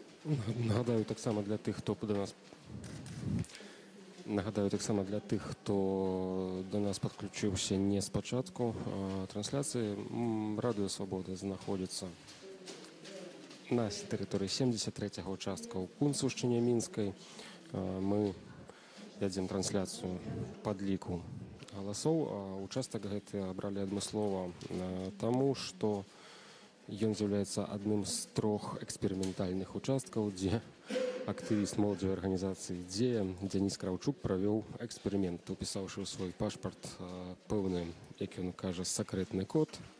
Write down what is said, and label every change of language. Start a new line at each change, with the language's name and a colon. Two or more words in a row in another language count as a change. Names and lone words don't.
Ukrainian: Нагадаю так само для тих, хто до нас підключився не спочатку трансляції. Радіо Свобода знаходиться на території 73-го участка у Кунцевщині Мінській.
Belarusian: Ми вядзем трансляцію падліку галасоў, а участак гэты абралі адмыслова таму, што ён з'яўляецца адным з 3 эксперыментальных участкаў, дзе актывіст моладзевай арганізацыі «Дзея» Дзяніс Краўчук правёў эксперымент, упісаўшы ў свой пашпарт пэўны, як ён кажа, сакрэтны код